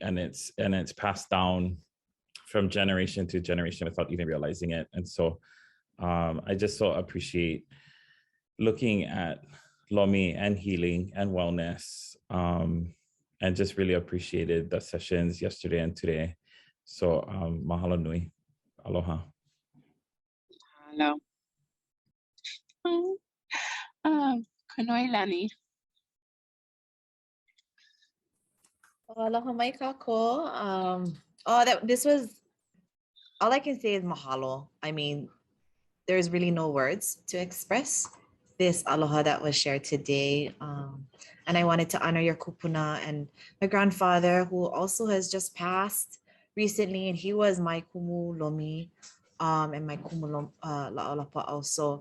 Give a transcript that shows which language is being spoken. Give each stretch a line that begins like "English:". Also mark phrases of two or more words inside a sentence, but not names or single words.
English: And it's passed down from generation to generation without even realizing it. And so I just so appreciate looking at lomi and healing and wellness, and just really appreciated the sessions yesterday and today.
Hawaiian: So mahalo nui. Aloha.
English: Hello. Kanoilani.
Hawaiian: Aloha mai kako.
English: This was, all I can say is mahalo. I mean, there's really no words to express this aloha that was shared today. And I wanted to honor your kupuna and my grandfather, who also has just passed recently, and he was my
Hawaiian: kumu lomi
English: and my
Hawaiian: kumu la'olapa
English: also.